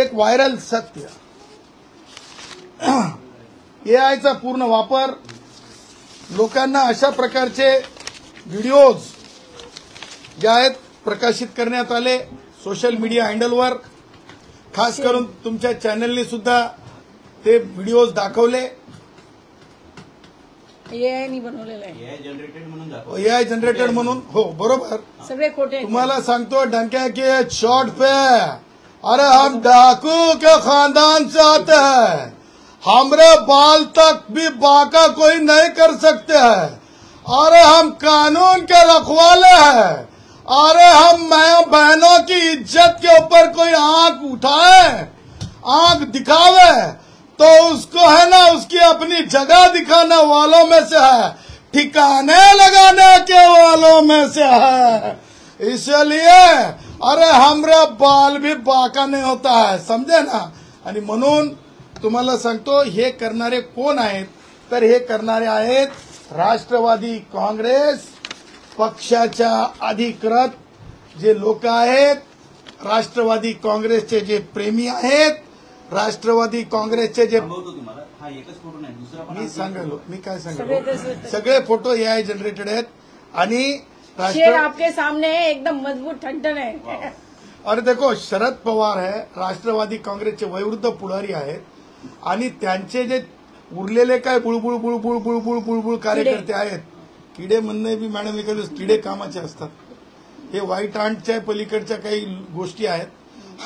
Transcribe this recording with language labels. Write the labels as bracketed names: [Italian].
[Marathi] एक व्हायरल सत्य, एआयचा पूर्ण वापर, लोकांना अशा प्रकारचे व्हिडिओज जे आहेत प्रकाशित करण्यात आले सोशल मीडिया हँडलवर, खास करून तुमच्या चॅनलने सुद्धा ते व्हिडिओज दाखवले। एआय बनवलेलं आहे, एआय जनरेटेड म्हणून, हो बरोबर, सगळे खोटे। तुम्हाला सांगतो [Hindi] डंके के शॉट पे, अरे हम डाकू के खानदान से आते हैं, हमरे बाल तक भी बाका कोई नहीं कर सकते हैं, अरे हम कानून के रखवाले हैं, अरे हम बहनों की इज्जत के ऊपर कोई आंख उठाए, आंख दिखावे तो उसको है ना उसकी अपनी जगह दिखाने वालों में से है, ठिकाने लगाने के वालों में से है। इसलिए अरे हमरे बाल भी बाका नहीं होता है, समझे ना। [Marathi] आणि म्हणून तुम्हाला सांगतो हे करणारे कोण आहेत, तर हे करणारे आहेत राष्ट्रवादी काँग्रेस पक्षाच्या अधिकृत जे लोक आहेत, राष्ट्रवादी काँग्रेसचे जे प्रेमी आहेत, राष्ट्रवादी काँग्रेसचे जे, मी सांगालो, मी काय सांगालो, सगळे फोटो एआय जनरेटेड आहेत आणि [Hindi] शेर आपके सामने है, एकदम मजबूत ठणठण है। और देखो शरद पवार है, [Marathi] राष्ट्रवादी काँग्रेसचे वयोवृद्ध पुढारी आहेत आणि त्यांचे जे उरलेले काय बुळबुळ बुळबुळ बुळबुळ बुळबुळ कार्यकर्ते आहेत, किडे म्हणणे बी मॅडम एखादे किडे कामाचे असतात, हे व्हाईट आंटच्या पलीकडच्या काही गोष्टी आहेत।